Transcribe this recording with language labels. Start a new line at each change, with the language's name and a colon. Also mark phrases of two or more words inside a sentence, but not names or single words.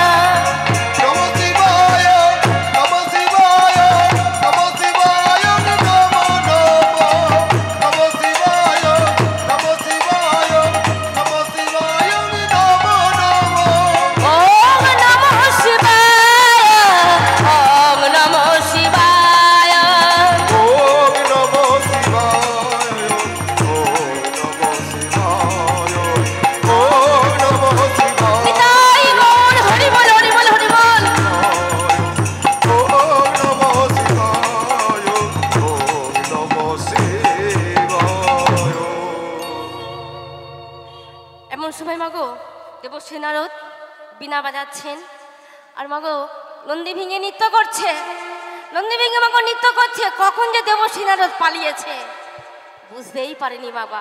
Sanskrit: নমঃ শিবায়, নমঃ শিবায়, নমঃ শিবায়, নমঃ নমঃ, নমঃ শিবায়, নমঃ শিবায়, নমঃ শিবায়, নমঃ নমঃ। ওম নমঃ শিবায়, ওম নমঃ শিবায়, ওম নমঃ শিবায়, ওম নমঃ শিবায়, ওম নমঃ শিবায়,
Bangla: নিতাই গৌর হরি বল হরি বল হরি বল।
Sanskrit: ওম নমঃ শিবায়, ওম নমঃ শিবায়।
Bangla: এমন সময় মাগো দেবশ্রী নারদ বীণা বাজাচ্ছেন, আর মাগো নন্দী ভেঙে নৃত্য করছে। নন্দী ভেঙে মাগো নৃত্য করছে, কখন যে দেবশ্রী নারদ পালিয়েছে বুঝতেই পারেনি বাবা।